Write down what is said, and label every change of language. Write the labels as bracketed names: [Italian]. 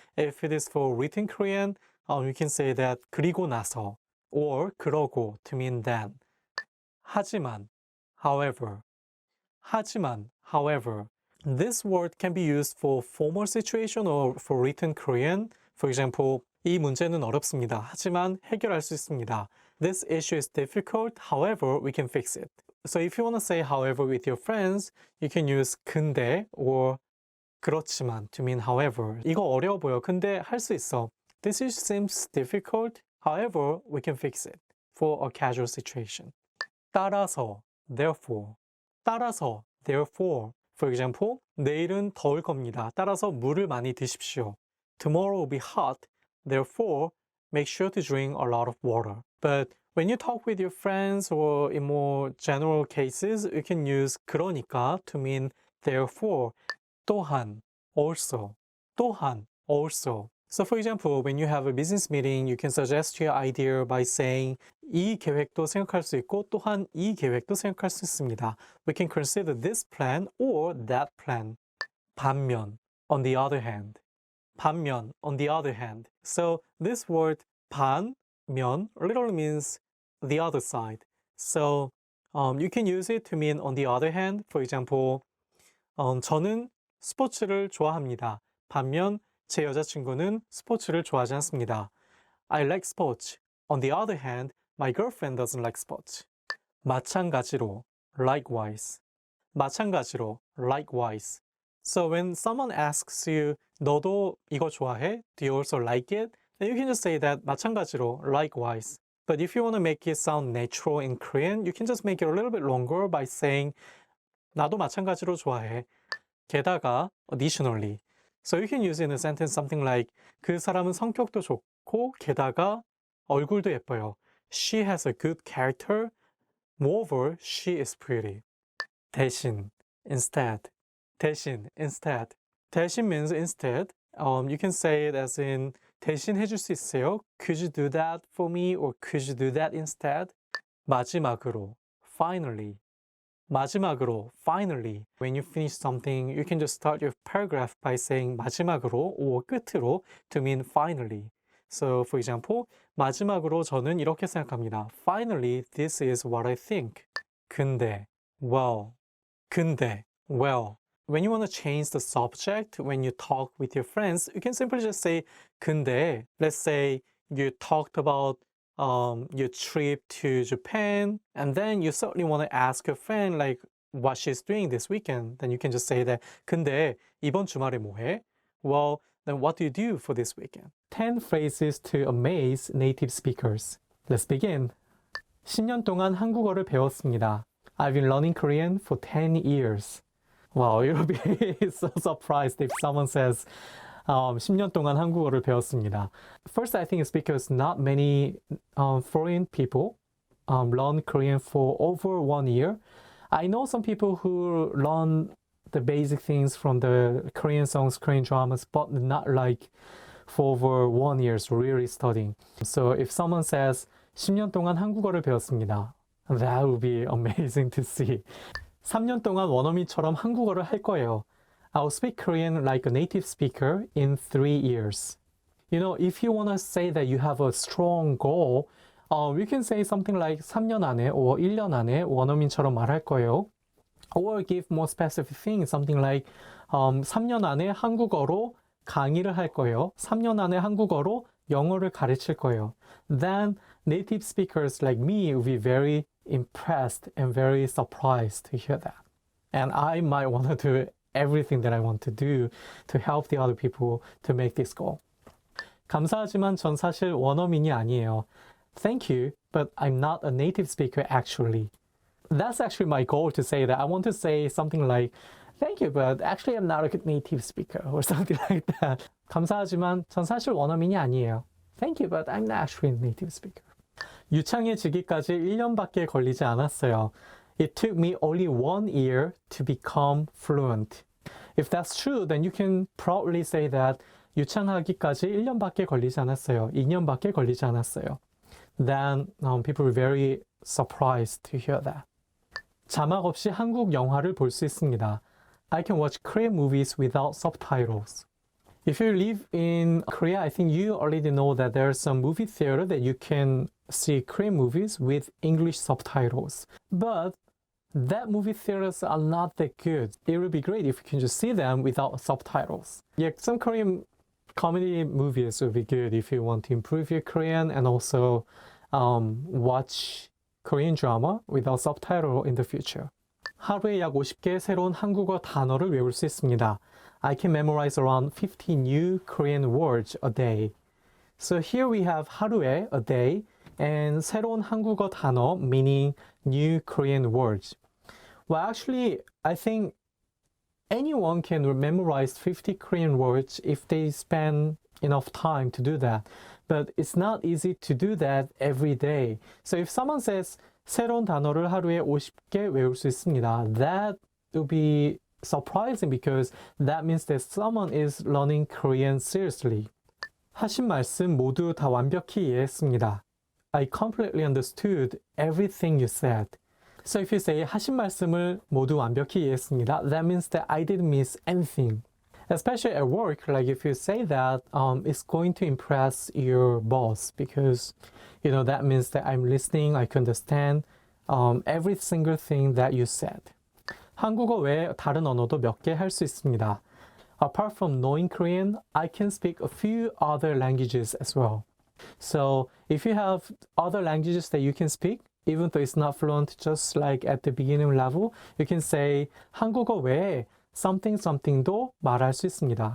[English] If it is for written Korean, you can say that [Korean] 그리고 나서 [English] or 그러고 to mean then. [Korean] 하지만, however. 하지만, however. [English] This word can be used for formal situation or for written Korean. For example, [Korean] 이 문제는 어렵습니다. 하지만 해결할 수 있습니다. [English] This issue is difficult, however, we can fix it. So if you want to say however with your friends, you can use 근데 or 그렇지만 to mean however. [Korean] 이거 어려워 보여. 근데 할 수 있어. [English] This issue seems difficult, however, we can fix it for a casual situation. [Korean] 따라서, therefore. 따라서, therefore. [English] For example, [Korean] 내일은 더울 겁니다. 따라서 물을 많이 드십시오. [English] Tomorrow will be hot, therefore, make sure to drink a lot of water. But when you talk with your friends or in more general cases, you can use 그러니까 to mean therefore. [Korean] 또한, also. 또한, also. [English] So for example, when you have a business meeting, you can suggest your idea by saying [Korean] 이 계획도 생각할 수 있고 또한 이 계획도 생각할 수 있습니다. [English] We can consider this plan or that plan. 반면, on the other hand. 반면, on the other hand. So this word 반면 literally means the other side. So you can use it to mean on the other hand. For example, [Korean] 저는 스포츠를 좋아합니다. 반면 제 여자친구는 스포츠를 좋아하지 않습니다. [English] I like sports. On the other hand, my girlfriend doesn't like sports. 마찬가지로, likewise. 마찬가지로, likewise. So when someone asks you, [Korean] 너도 이거 좋아해? [English] Do you also like it? Then you can just say that 마찬가지로, likewise. But if you want to make it sound natural in Korean, you can just make it a little bit longer by saying [Korean] 나도 마찬가지로 좋아해. [English] 게다가, additionally. So you can use it in a sentence something like [Korean] 그 사람은 성격도 좋고 게다가 얼굴도 예뻐요. [English] She has a good character. Moreover, she is pretty. [Korean] 대신, instead. 대신, instead. [English] 대신 means instead. You can say it as in [Korean] 대신 해줄 수 있어요? [English] Could you do that for me? Or could you do that instead? 마지막으로, finally. 마지막으로, finally. When you finish something, you can just start your paragraph by saying 마지막으로 or 끝으로 to mean finally. So, for example, [Korean] 마지막으로 저는 이렇게 생각합니다. [English] Finally, this is what I think. 근데, well. 근데, well. When you want to change the subject, when you talk with your friends, you can simply just say 근데. Let's say you talked about your trip to Japan, and then you certainly want to ask your friend like what she's doing this weekend. Then you can just say that [Korean] 근데 이번 주말에 뭐 해? [English] Well, then what do you do for this weekend? 10 phrases to amaze native speakers. Let's begin. [Korean] 10년 동안 한국어를 배웠습니다. [English] I've been learning Korean for 10 years. Wow, you'll be so surprised if someone says [Korean] 10년 동안 한국어를 배웠습니다. [English] First, I think it's because not many foreign people learn Korean for over 1 year. I know some people who learn the basic things from the Korean songs, Korean dramas, but not like for over 1 year really studying. So if someone says [Korean] 10년 동안 한국어를 배웠습니다, [English] that would be amazing to see. [Korean] 3년 동안 원어민처럼 한국어를 할 거예요. [English] I'll speak Korean like a native speaker in 3 years. You know, if you want to say that you have a strong goal, you can say something like [Korean] 3년 안에 [English] or [Korean] 1년 안에 원어민처럼 말할 거예요. [English] Or give more specific things, something like [Korean] 3년 안에 한국어로 강의를 할 거예요. 3년 안에 한국어로 영어를 가르칠 거예요. [English] Then native speakers like me will be very impressed and very surprised to hear that. And I might want to do everything that I want to do to help the other people to make this goal. [Korean] 감사하지만 전 사실 원어민이 아니에요. [English] Thank you, but I'm not a native speaker actually. That's actually my goal to say that. I want to say something like, thank you, but actually I'm not a good native speaker or something like that. [Korean] 감사하지만 전 사실 원어민이 아니에요. [English] Thank you, but I'm not actually a native speaker. [Korean] 유창해지기까지 1년밖에 걸리지 않았어요. [English] It took me only 1 year to become fluent. If that's true, then you can proudly say that [Korean] 유창하기까지 1년밖에 걸리지 않았어요. 2년밖에 걸리지 않았어요. [English] Then people were very surprised to hear that. [Korean] 자막 없이 한국 영화를 볼 수 있습니다. [English] I can watch Korean movies without subtitles. If you live in Korea, I think you already know that there's some movie theater that you can see Korean movies with English subtitles. But that movie theaters are not that good. It would be great if you can just see them without subtitles. Yeah, some Korean comedy movies would be good if you want to improve your Korean and also watch Korean drama without subtitle in the future. [Korean] 하루에 약 50개 새로운 한국어 단어를 외울 수 있습니다. [English] I can memorize around 50 new Korean words a day. So here we have 하루에, a day, and [Korean] 새로운 한국어 단어, [English] meaning new Korean words. Well, actually, I think anyone can memorize 50 Korean words if they spend enough time to do that. But it's not easy to do that every day. So if someone says [Korean] 새로운 단어를 하루에 50개 외울 수 있습니다, [English] that would be surprising because that means that someone is learning Korean seriously. [Korean] 하신 말씀 모두 다 완벽히 이해했습니다. [English] I completely understood everything you said. So if you say [Korean] 하신 말씀을 모두 완벽히 이해했습니다, [English] that means that I didn't miss anything. Especially at work, like if you say that, it's going to impress your boss because, you know, that means that I'm listening, I can understand every single thing that you said. [Korean] 한국어 외에 다른 언어도 몇 개 할 수 있습니다. [English] Apart from knowing Korean, I can speak a few other languages as well. So if you have other languages that you can speak, even though it's not fluent, just like at the beginning level, you can say [Korean] 한국어 외에 [English] something도 [Korean] 말할 수 있습니다.